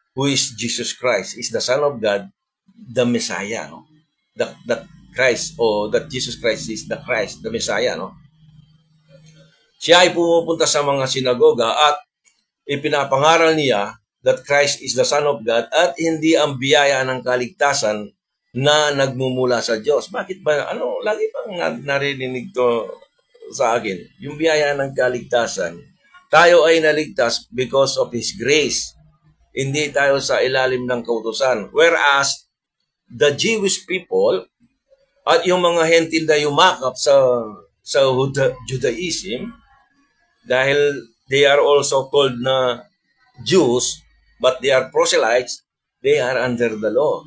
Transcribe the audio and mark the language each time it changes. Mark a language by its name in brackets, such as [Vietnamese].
[English] Who is Jesus Christ, is the Son of God, the Messiah, no? That Christ, or that Jesus Christ is the Christ, the Messiah, no? [Filipino] Siya ay pumupunta sa mga sinagoga at ipinapangaral niya [English] that Christ is the Son of God [Filipino] at hindi ang biyaya ng kaligtasan na nagmumula sa Diyos. Bakit ba? Ano, lagi pang narinig to sa akin. Yung biyaya ng kaligtasan, tayo ay naligtas [English] because of His grace. [Filipino] Hindi tayo sa ilalim ng kautusan. [English] Whereas, the Jewish people [Filipino] at yung mga hentil na yumakap sa Judaism, dahil [English] they are also called na Jews, but they are proselytes, they are under the law.